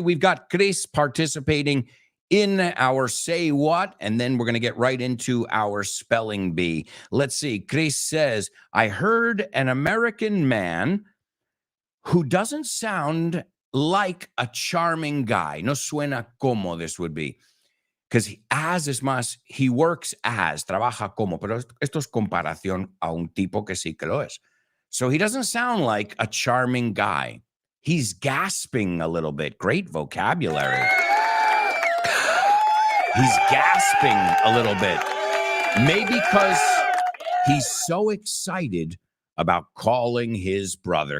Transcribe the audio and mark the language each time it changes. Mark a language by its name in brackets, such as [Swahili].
[English] We've got Chris participating in our Say What, and then we're going to get right into our Spelling Bee. Let's see. Chris says, I heard an American man who doesn't sound like a charming guy. [Spanish] No suena como [English] this would be. Because as [Spanish] es más, [English] he works as, [Spanish] trabaja como, pero esto es comparación a un tipo que sí que lo es. [English] So he doesn't sound like a charming guy. He's gasping a little bit. Great vocabulary. He's gasping a little bit. Maybe because he's so excited about calling his brother.